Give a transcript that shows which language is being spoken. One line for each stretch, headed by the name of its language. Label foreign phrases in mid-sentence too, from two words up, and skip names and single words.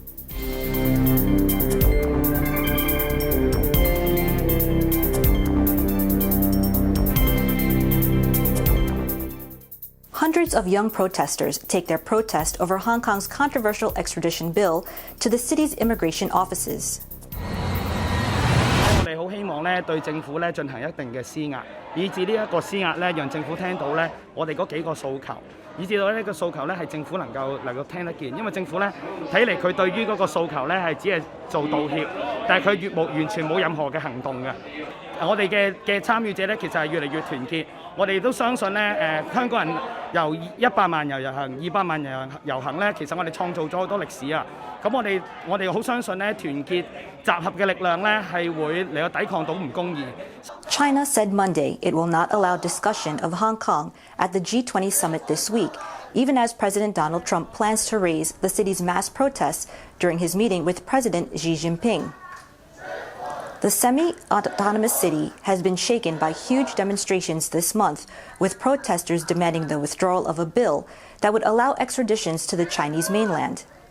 English: Hundreds of young protesters take their protest over Hong Kong's controversial extradition bill to the city's immigration offices.
Cantonese: 我哋好希望咧對政府咧進行一定嘅施壓，以至呢一個施壓咧讓政府聽到咧我哋嗰幾個訴求，以至到呢個訴求咧係政府能夠聽得見，因為政府咧睇嚟佢對於嗰個訴求咧係只係做道歉，但係佢完全冇任何嘅行動嘅。我哋嘅參與者咧其實係越嚟越團結，我哋都相信咧香港人由100萬人遊行、200萬人遊行咧，其實我哋創造咗好多歷史啊！咁我哋好相信咧團結集合嘅力量咧係會嚟到抵抗到唔公義。
English: China said Monday it will not allow discussion of Hong Kong at the G20 summit this week, even as President Donald Trump plans to raise the city's mass protests during his meeting with President Xi Jinping. The semi-autonomous city has been shaken by huge demonstrations this month, with protesters demanding the withdrawal of a bill that would allow extraditions to the Chinese mainland.